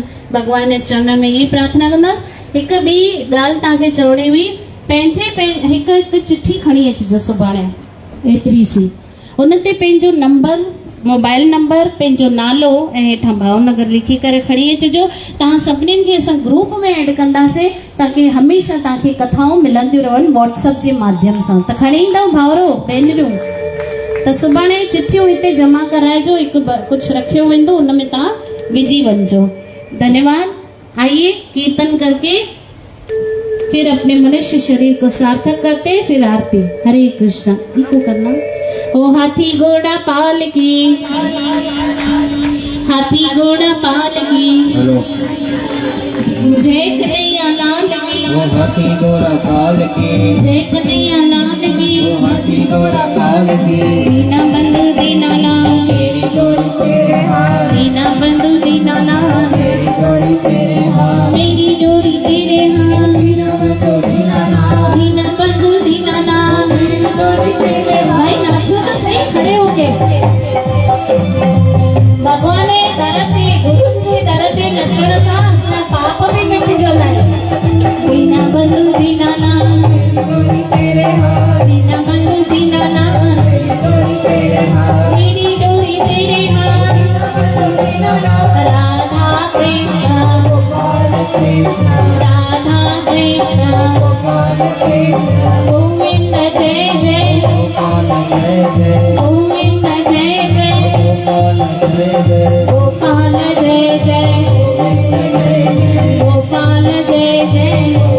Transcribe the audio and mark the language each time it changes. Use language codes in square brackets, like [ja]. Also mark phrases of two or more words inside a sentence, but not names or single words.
[sd] भगवान जे चरण में इहा प्रार्थना कंदसि। हिकु ॿी ॻाल्हि तव्हांखे चवणी हुई, हिकु चिठी खणी अचिजो सुभाणे एतिरी सी, उन ते पंहिंजो नंबर, मोबाइल नंबर, पंहिंजो नालो ऐं हेठां भावनगर लिखी करे खणी अचिजो। तव्हां सभिनीनि खे असां ग्रुप में ऐड कंदासीं ताकी हमेशह तव्हांखे कथाऊं मिलंदियूं रहनि व्हाट्सअप जे माध्यम सां। त खणी ईंदव भाउरो भेनरियूं? त सुभाणे चिठियूं हिते जमा कराइजो, हिकु कुझु रखियो वेंदो, उन में तव्हां विझी वञिजो। धन्यवाद। [hi] आइए कीर्तन करके फिर अपने मनुष्य शरीर को सार्थक करते, फिर आरती। हरे कृष्णा। इनको करना। ओ हाथी घोड़ा पाल की, हाथी घोड़ा पाल की, जय कन्हैया लाल की, हाथी घोड़ा पाल की, जय कन्हैया लाल की, हाथी घोड़ा पाल की। दीना बंधु दीना लाल, दीना बंधु दीना लाल, मेरी डोरी तेरे हाथ, दीना बंधु दीना लाल। भाई नाचो तो सही खड़े होके। [sd] भगवान दरते गुरु जी दरते नचण सां असां पाप भी मिट जंदा। [hi] दीना बंधु दीना लाल, दीना बंधु दीना लाल, मेरी डोरी तेरे हाथ। राधा कृष्ण राधा कृष्ण गोविंद जय जय, गोविंद जय जय, गोपाल जय जय, गोपाल जय जय।